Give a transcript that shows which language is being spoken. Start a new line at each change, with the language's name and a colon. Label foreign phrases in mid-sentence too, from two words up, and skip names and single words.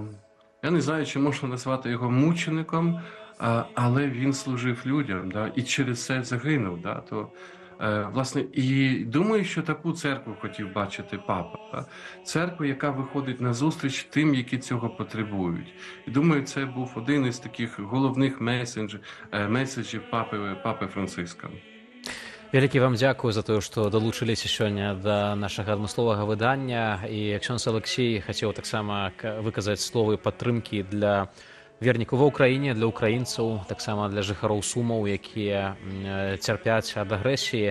Ukrainian: Я не знаю, чи можна назвати його мучеником, але він служив людям, да, і через це загинув. Да, власне, і думаю, що таку церкву хотів бачити папа. Да? Церкву, яка виходить на зустріч тим, які цього потребують. І думаю, це був один із таких головних меседжів папи Франциска.
Belarusian: Вялікі вам дзякую за тое, што далучыліся сёння да нашага адмысловага выдання. І ксёндз Алексей хацеў таксама выказаць словы падтрымкі для вернікаў ва ўкраіне, для украінцаў, таксама для жыхароў Сумаў, якія цярпяць ад агрэсіі.